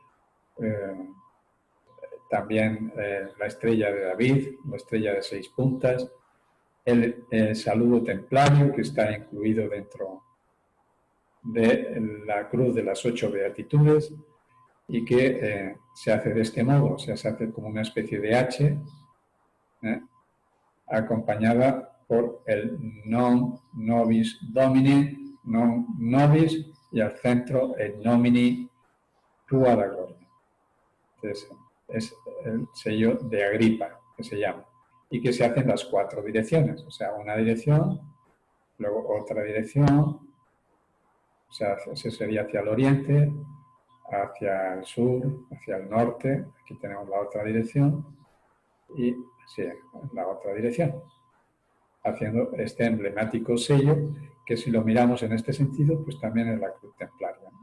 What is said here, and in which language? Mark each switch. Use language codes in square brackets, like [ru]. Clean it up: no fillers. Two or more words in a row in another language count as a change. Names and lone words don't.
[es] También la estrella de David, la estrella de 6 puntas, el saludo templario, que está incluido dentro de la cruz de las 8 beatitudes y que se hace de este modo, o sea, se hace como una especie de H, acompañada por el [la] non nobis domini, non nobis, [es] y al centro el [la] nomini tua da gloria. [es] Entonces, es el sello de Agripa, que se llama, y que se hace en las 4 direcciones, o sea, una dirección, luego otra dirección, o sea, ese sería hacia el oriente, hacia el sur, hacia el norte, aquí tenemos la otra dirección, y sí, la otra dirección, haciendo este emblemático sello, que si lo miramos en este sentido, pues también es la cruz templaria, ¿no?